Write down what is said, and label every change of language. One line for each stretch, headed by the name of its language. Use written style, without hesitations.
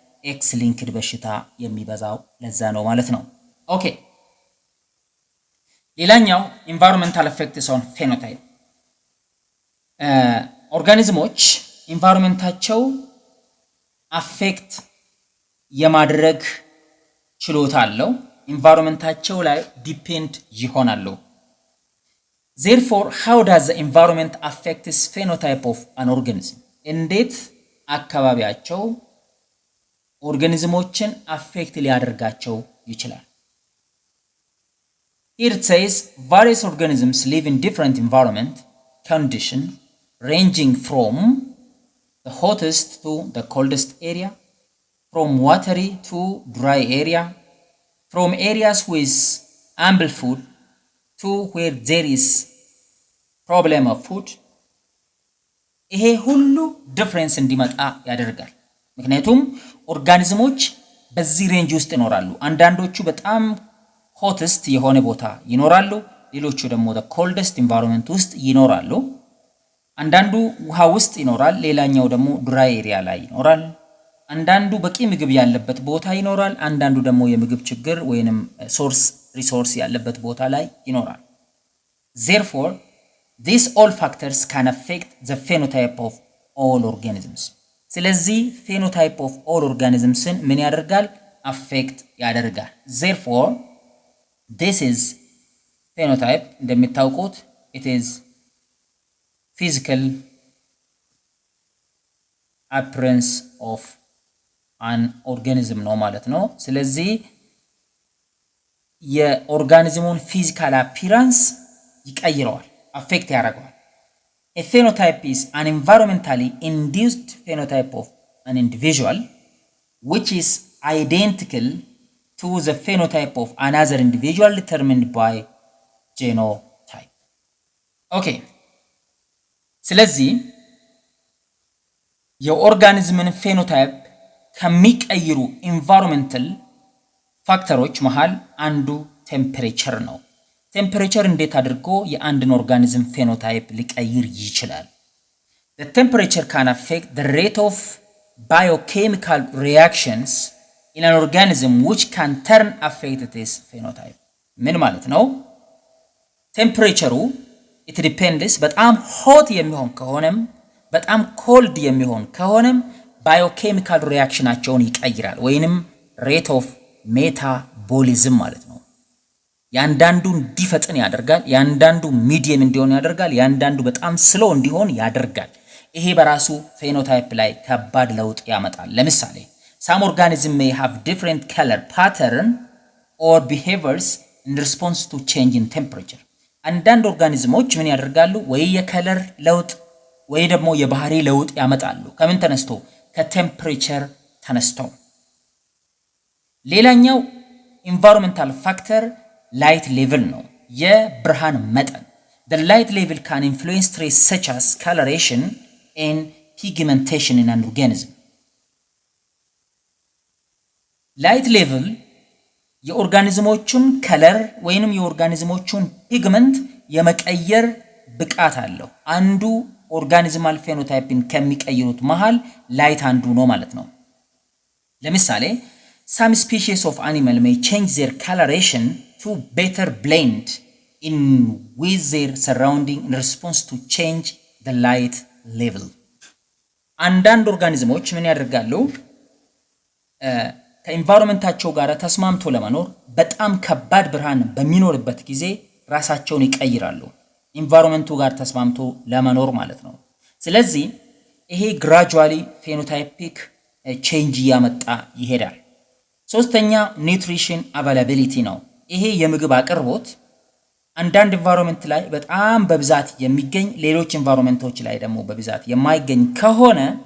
Amharic: ኤክስ ሊንክድ በሽታ የሚበዛው ለዛ ነው ማለት ነው። ኦኬ ሌላኛው ኢንቫይሮንመንታል ኢፌክትስ ኦን ፌኖታይፕ። ኦርጋኒዝሞች ኢንቫይሮንመንታቸው አፌክት የማድረግ ችሎታ አለው። ኢንቫይሮንመንታቸው ላይ ዲፔንድ ይሆናሉ።
English: therefore how does the environment affect the phenotype of an organism?
Amharic: እንዴት አካባቢያቸው ኦርጋኒዝሞችን አፌክት ሊያደርጋቸው ይችላል?
English: Here it says various organisms live in different environment condition ranging from the hottest to the coldest area, from watery to dry area, from areas with ample food to where there is problem of food.
Amharic: ይሄ ሁሉ ዲፍረንስ እንዲመጣ ያደርጋል። ምክንያቱም ኦርጋኒዝሞች በዚህ ሬንጅ ውስጥ ይኖራሉ። አንዳንዶቹ በጣም ሆተስት የሆነ ቦታ ይኖራሉ፣ ሌሎቹ ደግሞ ኮልደስት ኢንቫይሮንመንት ውስጥ ይኖራሉ። አንዳንዱ ውሃ ውስጥ ይኖራል፣ ሌላኛው ደግሞ ድራይ ኤሪያ ላይ ይኖራል። አንዳንዱ በቂ ምግብ ያለበት ቦታ ይኖራል፣ አንዳንዱ ደግሞ የምግብ ችግር ወይንም ሪሶርስ ያለበት ቦታ ላይ ይኖራል።
English: Therefore, these all factors can affect the phenotype of all organisms.
Amharic: ስለዚህ
English: phenotype of all organisms
Amharic: ምን ያደርጋል?
English: affect
Amharic: ያደርጋል።
English: Therefore, this is phenotype
Amharic: እንደምታውቁት
English: it is physical appearance of an organism
Amharic: ነው ማለት ነው። ስለዚህ የኦርጋኒዝሙን ፊዚካል አፒራንስ ይቀይረዋል፣ አፌክት ያደርገዋል።
English: A phenotype is an environmentally induced phenotype of an individual which is identical to the phenotype of another individual determined by genotype. Okay.
Amharic: ስለዚህ የኦርጋኒዝምን ፌኖታይፕ ከሚቀይሩ ኢንቫይሮንመንታል ፋክተሮች መሃል አንዱ ቴምፕሬቸር ነው። ቴምፕሬቸር እንዴት አድርጎ የአንድን ኦርጋኒዝም ፌኖታይፕ ሊቀይር ይችላል?
English: The temperature can affect the rate of biochemical reactions in an organism which can turn affect its phenotype.
Amharic: ምን ማለት ነው? ቴምፕሬቸሩ
English: it depends
Amharic: በጣም ሆት የሚሆን ከሆነም በጣም ኮልድ የሚሆን ከሆነም ባዮኬሚካል ሪአክሽናቸውን ይቀይራል ወይንም ሬት ኦፍ ሜታቦሊዝም ማለት ነው። ያንዳንዱ እንዲፈጥን ያደርጋል፣ ያንዳንዱ ሚዲየም እንዲሆን ያደርጋል፣ ያንዳንዱ በጣም ስሎ እንዲሆን ያደርጋል። ይሄ በራሱ ፌኖታይፕ ላይ ከባድ ለውጥ ያመጣል። ለምሳሌ
English: some organisms may have different color pattern or behaviors in response to change in temperature.
Amharic: አንዳንድ ኦርጋኒዝሞች ምን ያደርጋሉ? ወይ የከለር ለውጥ ወይ ደግሞ የባህሪ ለውጥ ያመጣሉ። ከምን ተነስቶ? ከቴምፕሬቸር ተነስተው። ሌላኛው ኢንቫይሮንመንታል ፋክተር ላይት ሌቭል ነው፣ የብርሃን መጠን።
English: the light level can influence traits such as coloration and pigmentation in an organism.
Amharic: ላይት ሌቭል የኦርጋኒዝሞቹን ከለር ወይንም የኦርጋኒዝሞቹን ፒግመንት የመቀየር ብቃት አለው። አንዱ ኦርጋኒዝማል ፌኖታይፕን ከሚቀይሩት መሃል ላይት አንዱ ነው ማለት ነው። ለምሳሌ
English: some species of animal may change their coloration to better blend in with their surrounding in response to change the light level.
Amharic: አንዳንድ ኦርጋኒዝሞች ምን ያደርጋሉ? ከኢንቫይሮንመንታቸው ጋር ተስማምቶ ለመኖር በጣም ከባድ ብርሃን በሚኖርበት ጊዜ ራሳቸውን ይቀይራሉ፣ ኢንቫይሮንመንቱ ጋር ተስማምቶ ለመኖር ማለት ነው። ስለዚህ ይሄ ግራጁዋሊ ፌኖታይፒክ ቼንጅ ያመጣ ይሄዳል። ሶስተኛ ኒውትሪሽን አቫይላቢሊቲ ነው። ይሄ የምግብ አቅርቦት አንዳንድ ኢንቫይሮንመንት ላይ በጣም በብዛት የሚገኝ ሌሎች ኢንቫይሮንመንቶች ላይ ደግሞ በብዛት የማይገኝ ከሆነ